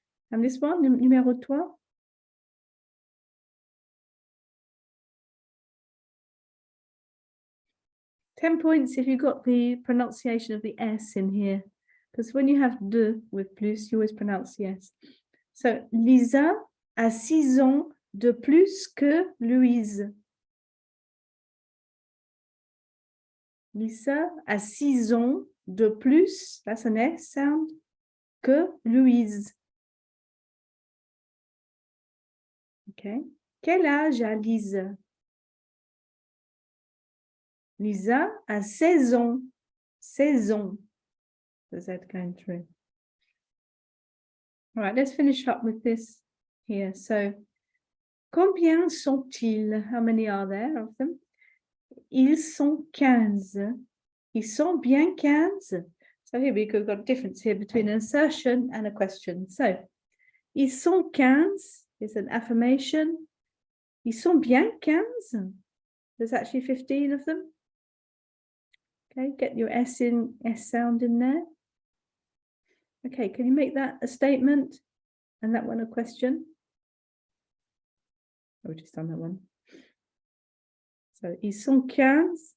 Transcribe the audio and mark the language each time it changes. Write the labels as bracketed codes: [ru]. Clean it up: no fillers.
[en] And this one, numéro 3. 10 points if you got the pronunciation of the S in here, because when you have de with plus, you always pronounce the S. [fr] So, Lisa a 6 ans de plus que Louise. Lisa a 6 ans de plus, [en] that's an S sound, [fr] que Louise. Okay. Quel âge a Lisa? Lisa a 16 ans. 16 ans. [en] Does that going through? All right, let's finish up with this here. So, [fr] combien sont-ils? [en] How many are there of them? [fr] Ils sont 15. Ils sont bien 15. [en] So here we've got a difference here between an assertion and a question. So, [fr] ils sont 15 [en] is an affirmation. [fr] Ils sont bien 15. [en] There's actually 15 of them. Okay, get your S sound in there. Okay, can you make that a statement and that one a question? Oh, just done that one. So, [fr] ils sont 15.